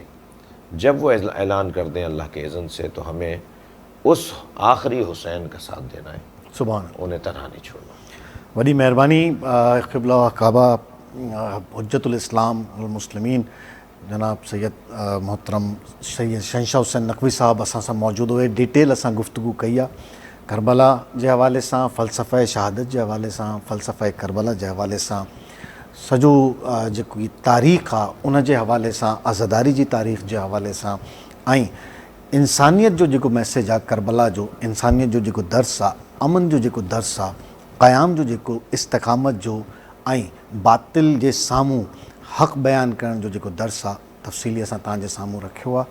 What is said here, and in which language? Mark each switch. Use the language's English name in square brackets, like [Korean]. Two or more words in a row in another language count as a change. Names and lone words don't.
[Urdu] جب وہ اعلان کر دیں اللہ کے اذن سے تو ہمیں اس آخری حسین کا ساتھ دینا ہے, سبحان اللہ, انہیں تنہا نہیں چھوڑنا. بڑی مہربانی. [Sindhi] قبلہ کعبہ حجت الاسلام والمسلمین جناب سید محترم سید شہنشاہ حسین نقوی صاحب اساں سا موجود ہوئے. ڈیٹیل اساں گفتگو کئی आहे کربلا जे हवाले सां, फ़लसफ़े शहादत जे हवाले सां, फ़लसफ़े करबला जे हवाले सां, सॼो जेकी तारीख़ आहे उन जे हवाले सां, आज़ादारी जी तारीख़ जे हवाले सां, ऐं इंसानियत जो जेको मैसेज आहे करबला जो, इंसानियत जो जेको दर्स आहे, अमन जो जेको दर्स आहे, क़याम जो जेको इस्तिक़ामत जो ऐं बातिल जे साम्हूं हक़ बयानु करण जो जेको दर्स आहे, तफ़सीली असां तव्हांजे साम्हूं रखियो आहे.